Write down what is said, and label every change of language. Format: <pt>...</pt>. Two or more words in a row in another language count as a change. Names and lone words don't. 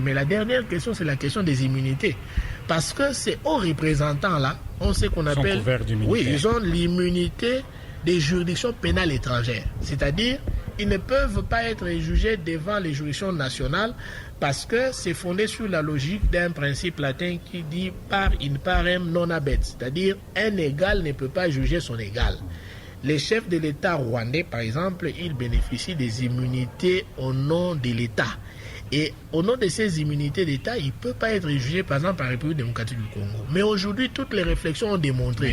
<fr>Mais la dernière question, c'est la question des immunités. Parce que ces hauts représentants-là, on sait qu'on appelle... Oui, ils ont l'immunité des juridictions pénales étrangères. C'est-à-dire, ils ne peuvent pas être jugés devant les juridictions nationales parce que c'est fondé sur la logique d'un principe latin qui dit</fr> <la>par in parem non habet,</la> <fr>c'est-à-dire un égal ne peut pas juger son égal. Les chefs de l'État rwandais, par exemple, ils bénéficient des immunités au nom de l'État. Et au nom de ces immunités d'État, il ne peut pas être jugé, par exemple, par la République démocratique du Congo. Mais aujourd'hui, toutes les réflexions ont démontré...</fr>